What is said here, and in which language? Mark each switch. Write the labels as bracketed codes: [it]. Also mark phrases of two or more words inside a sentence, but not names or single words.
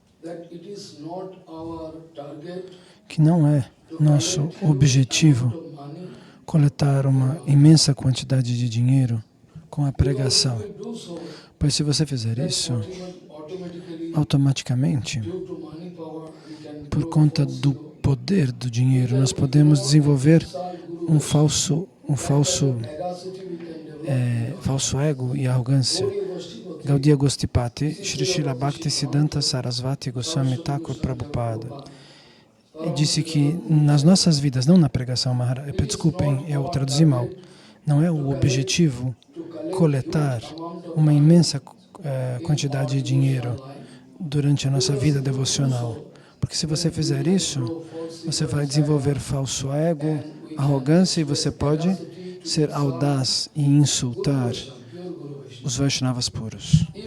[pt] que não é nosso objetivo coletar uma imensa quantidade de dinheiro com a pregação, pois se você fizer isso, automaticamente, por conta do poder do dinheiro, nós podemos desenvolver um falso ego e arrogância. Gaudiya Gostipati, Shri Srila Bhaktisiddhanta Sarasvati Goswami Thakur Prabhupada, e disse que nas nossas vidas, não na pregação, desculpem, eu traduzi mal, não é o objetivo coletar uma imensa quantidade de dinheiro durante a nossa vida devocional. Porque se você fizer isso, você vai desenvolver falso ego, arrogância e você pode ser audaz e insultar os Vaishnavas puros.